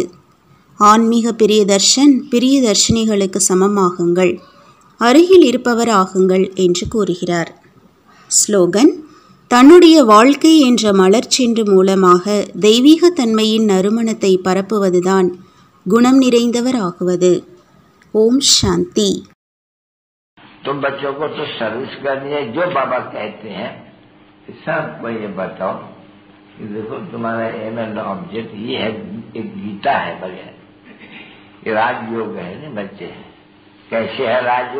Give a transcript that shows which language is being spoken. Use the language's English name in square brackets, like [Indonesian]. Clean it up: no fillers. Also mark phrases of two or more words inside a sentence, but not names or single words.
[Tamil] ஆன்மீக பிரியதர்ஷன் பிரியதர்ஷினிகளுக்கு சமமாகுங்கள், அருகில் இருப்பவர் ஆகுங்கள் என்று கூறுகிறார். ஸ்லோகன்: தன்னுடைய வாழ்க்கை என்ற மலர்ச்சென்று மூலமாக தெய்வீக தன்மையின் நறுமணத்தை பரப்புவதுதான் குணம் நிறைந்தவர் ஆகுவது. ஓம் சாந்தி. [Hindi] तुम बच्चों को तो सर्विस करनी है, जो बाबा कहते हैं सबको ये बताओ कि देखो तुम्हारा [English] aim and object [Hindi] ये है, एक गीता है बढ़िया, ये राजयोग है ना बच्चे। कैसे है राजयोग?